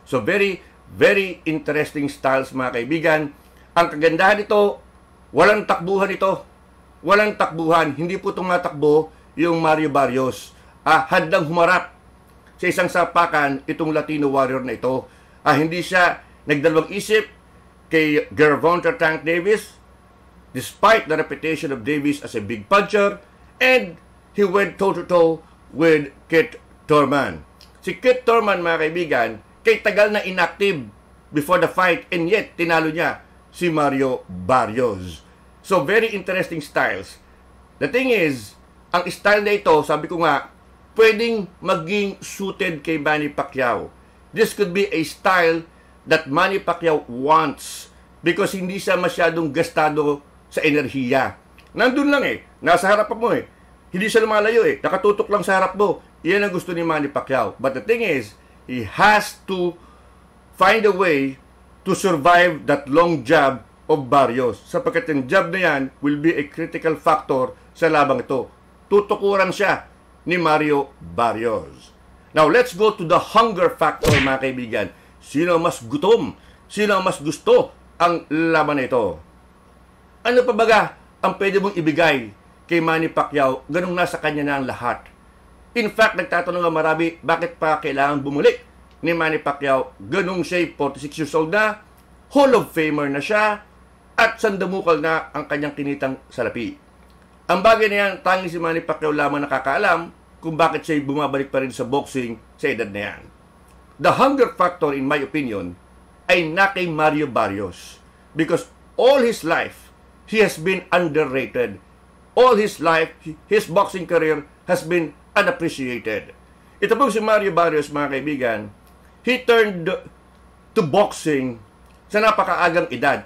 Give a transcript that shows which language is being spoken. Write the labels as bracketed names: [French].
[English] So very, very interesting styles, [Filipino] mga kaibigan. Ang kagandahan nito, walang takbuhan ito. Walang takbuhan. Hindi po itong matakbo yung Mario Barrios. Handang humarap sa isang sapakan itong Latino warrior na ito. Hindi siya nagdalawang isip kay [English] Gervonta Tank Davis, despite the reputation of Davis as a big puncher, and he went toe-to-toe with Kit Thurman. [Filipino] Si Kit Thurman, mga kaibigan, kay tagal na inactive [English] before the fight, and yet [Filipino] tinalo niya si Mario Barrios. [English] So, very interesting styles. The thing is, [Filipino] ang style na ito, sabi ko nga, pwedeng maging suited kay Manny Pacquiao. [English] This could be a style that Manny Pacquiao wants because [Filipino] hindi siya masyadong gastado sa enerhiya. Nandun lang nasa harap mo Hindi siya lumalayo nakatutok lang sa harap mo. Iyan ang gusto ni Manny Pacquiao. [English] But the thing is, he has to find a way to survive that long jab of Barrios. [Filipino] Sapagkat yung jab na yan [English] will be a critical factor [Filipino] sa labang ito. Tutukuran siya ni Mario Barrios. [English] Now, let's go to the hunger factor, [Filipino] mga kaibigan. Sino mas gutom? Sino mas gusto ang laban na ito? Ano pa baga ang pwede mong ibigay kay Manny Pacquiao? Ganung nasa kanya na ang lahat. [English] In fact, [Filipino] nagtatanong nga marami, bakit pa kailangan bumalik ni Manny Pacquiao? Ganung siya, 46 years old na, Hall of Famer na siya, at sandamukal na ang kanyang kinitang salapi. Ang bagay na yan, tanging si Manny Pacquiao lamang nakakaalam kung bakit siya bumabalik pa rin sa boxing sa edad na yan. [English] The hunger factor, in my opinion, [Filipino] ay na kay [English] Mario Barrios. Because all his life, he has been underrated. All his life, his boxing career has been unappreciated. [Filipino] Ito po si Mario Barrios, mga kaibigan, [English] he turned to boxing [Filipino] sa napakaagang edad.